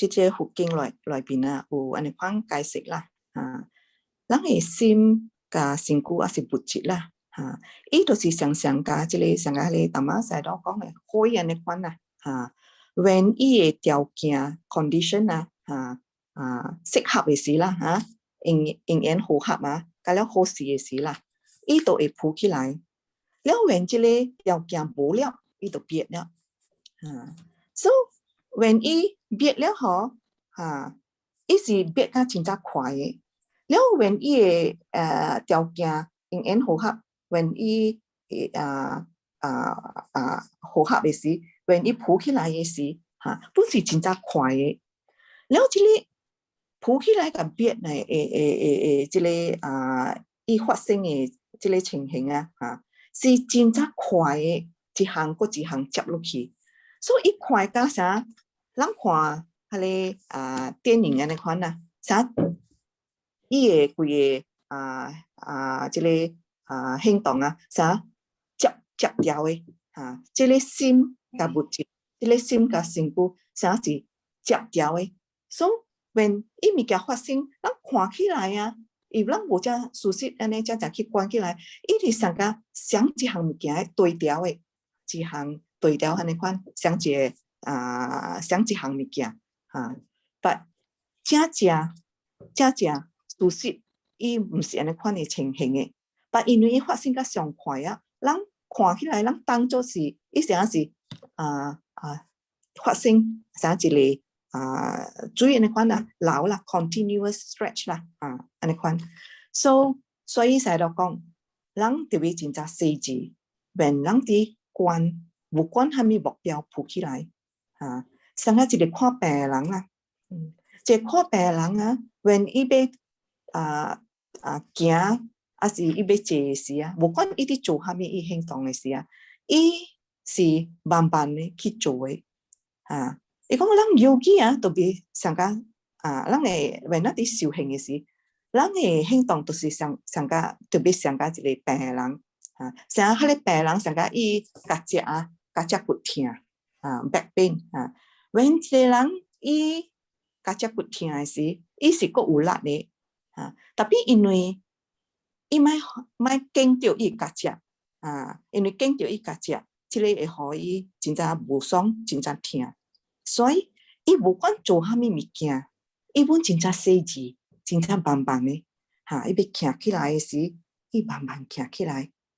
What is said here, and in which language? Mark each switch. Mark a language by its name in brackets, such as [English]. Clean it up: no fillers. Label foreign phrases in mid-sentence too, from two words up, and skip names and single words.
[Min Nan Chinese] 個佛經內邊啊，有安尼款解釋啦，咱嘅心加身軀也是物質啦，伊就是常常加即個上個嘅 Dhamma Sayadaw 講嘅可以安尼款啊，when 伊嘅條件 condition 啊，適合嘅時啦，因緣和合啊，加了好事嘅時啦，伊就會浮起來。了 when 即個條件無了，伊就變了。 [English] So when [Min Nan Chinese] 伊變了嗬，伊是變得真正快嘅。了 when 伊嘅條件因緣和合 ，when 伊和合嘅時 ，when 伊浮起來嘅時，本是真正快嘅。了即個浮起來嘅變呢，即個伊發生嘅即個情形啊，是真正快嘅，一項過一項接落去，所以伊快到啥？咱看迄個電影安尼款啊，啥？伊嘅規個即個行動啊，啥接條嘅即個心甲物質，即個心甲身軀，啥是接條嘅，所以when 伊物件發生，咱看起來啊，if 咱無只事實安尼只去觀起來，伊是上個想一項物件嘅對調嘅，一項對調安尼款，想一個想一項物件，but 正事實伊毋是安尼款嘅情形嘅，but 因為伊發生甲上快啊，咱看起來，咱當作是伊想是發生啥一個。水安尼款啦，流啦 ， [English] continuous stretch [Min Nan Chinese] 啦，安尼款。所以 Sayadaw 講，人特別真正細緻，when 人佇觀，無管蝦米目標浮起來，像一個看病的人啦，一個看病的人啊 ，when 伊要行，還是伊要坐的時啊，無管伊佇做蝦米伊行動的時啊，伊是慢慢的去做的，伊講咱 yogi 啊，特別上個咱嘅when咱佇修行嘅時，咱嘅行動都是上個特別上個一個病嘅人，像迄個病人上個伊甲隻骨痛 [English] back pain when [Min Nan Chinese] 一個人伊甲隻骨痛嘅時，伊是閣有力嘅，特別因為伊莫驚到伊甲隻，因為驚到伊甲隻，即個會互伊真正無爽，真正痛。所以伊無管做蝦米物件，伊本真正細緻，真正慢慢的，伊要行起來的時，伊慢慢行起來，